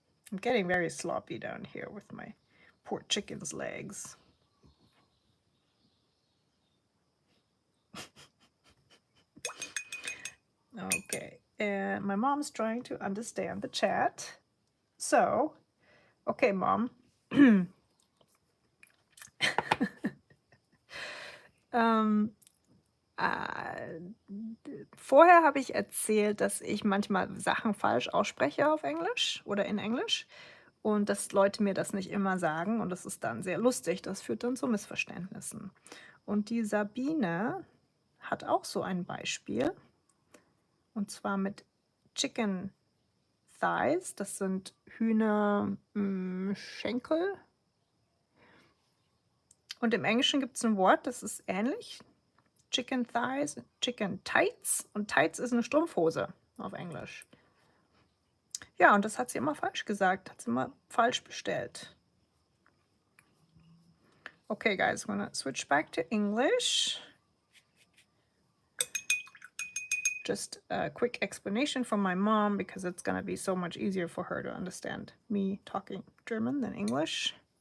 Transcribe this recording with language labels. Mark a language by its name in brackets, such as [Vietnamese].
[English] I'm getting very sloppy down here with my poor chicken's legs. Okay, and my mom's trying to understand the chat. So, okay, Mom. [German] Vorher habe ich erzählt, dass ich manchmal Sachen falsch ausspreche auf Englisch oder in Englisch und dass Leute mir das nicht immer sagen und das ist dann sehr lustig. Das führt dann zu Missverständnissen. Und die Sabine hat auch so ein Beispiel und zwar mit Chicken Thighs. Das sind Hühnerschenkel. Und im Englischen gibt es ein Wort, das ist ähnlich. [English] Chicken Thighs, Chicken Tights. [German] Und Tights ist eine Strumpfhose auf Englisch. Ja, und das hat sie immer falsch gesagt, hat sie immer falsch bestellt. [English] Okay, guys, I'm gonna switch back to English. Just a quick explanation from my mom because it's gonna be so much easier for her to understand me talking German than English.